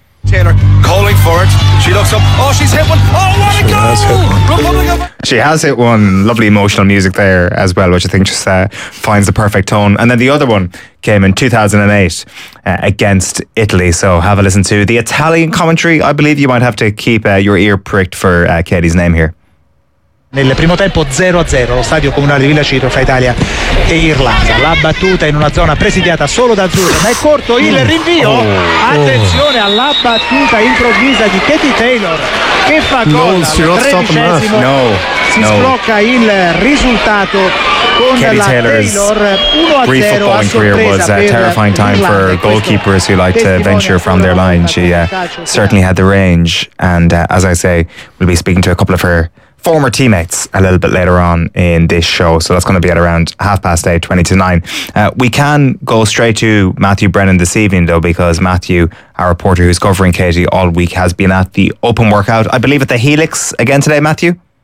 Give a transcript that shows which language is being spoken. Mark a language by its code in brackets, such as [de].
[en] Taylor calling for it. She looks up. Oh, she's hit one. Oh, what a goal! She has hit one. Lovely emotional music there as well, which I think just finds the perfect tone. And then the other one came in 2008 against Italy. So have a listen to the Italian commentary. I believe you might have to keep your ear pricked for Katie's name here. [it] Nel primo tempo 0-0 lo stadio comunale di Villa Ciro fra Italia e Irlanda. La battuta in una zona presidiata solo da azzurro, ma è corto il rinvio. Attenzione alla battuta improvvisa di Katie Taylor, che fa gol al 13esimo. Sblocca il risultato con Katie la Taylor 1-0. [en] Brief footballing career was a terrifying time for goalkeepers who like to venture from their line. She certainly had the range, and as I say, we'll be speaking to a couple of her former teammates a little bit later on in this show. So that's going to be at around 8:30, 8:40. We can go straight to Matthew Brennan this evening, though, because Matthew, our reporter who's covering Katie all week, has been at the open workout, I believe, at the Helix again today, Matthew?